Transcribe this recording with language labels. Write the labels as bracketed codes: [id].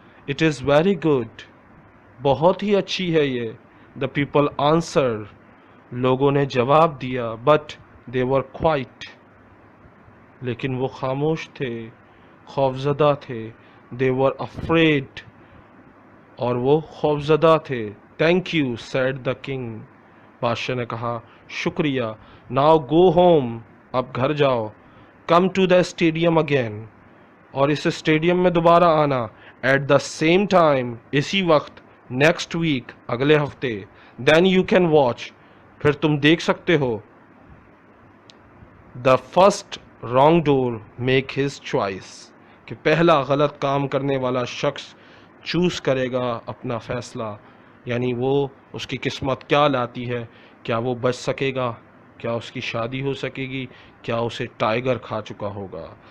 [en] it is very good, [ur] بہت ہی اچھی ہے یہ. [en] the people answered, [ur] لوگوں نے جواب دیا. [en] but they were quiet, [ur] لیکن وہ خاموش تھے, خوفزدہ تھے. [en] they were afraid, [ur] اور وہ خوفزدہ تھے. [en] thank you, said the king, [ur] بادشاہ نے کہا شکریہ. [en] now go home, [ur] اب گھر جاؤ. [en] come to the stadium again, [ur] اور اس اسٹیڈیم میں دوبارہ آنا. [en] at the same time, [ur] اسی وقت. [en] next week, [ur] اگلے ہفتے. [en] then you can watch, [ur] پھر تم دیکھ سکتے ہو. [en] the first wrong door make his choice, [ur] کہ پہلا غلط کام کرنے والا شخص چوز کرے گا اپنا فیصلہ, یعنی وہ اس کی قسمت کیا لاتی ہے, کیا وہ بچ سکے گا, کیا اس کی شادی ہو سکے گی, کیا اسے ٹائیگر کھا چکا ہوگا.